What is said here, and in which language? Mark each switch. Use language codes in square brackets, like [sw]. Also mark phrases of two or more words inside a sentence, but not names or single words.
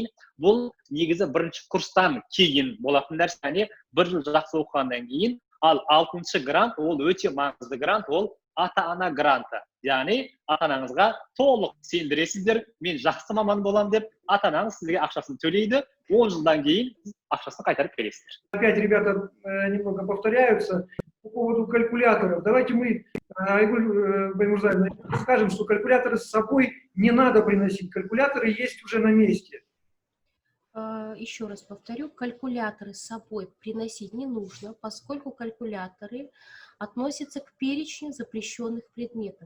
[kk] Бұл негізі бірінші курстан кейін болатын нәрсе, яғни бір жыл жақсы оқығаннан кейін. Ал 6-шы грант, ол өте маңызды грант, ол ата-ана гранты. Яғни ата-анаңызға толық сендіресіздер, мен жақсы маман болам деп, ата-анаңыз сізге ақшасын төлейді, 10 жылдан кейін ақшасын қайтарып бересіздер. [ru] Опять ребята немного повторяются по поводу калькуляторов. Давайте мы, Айгуль Баймурзаевна, скажем, что калькуляторы с собой не надо приносить. Калькуляторы есть уже на месте. Еще раз повторю, калькуляторы с собой приносить не нужно, поскольку калькуляторы относится к перечню запрещенных предметов.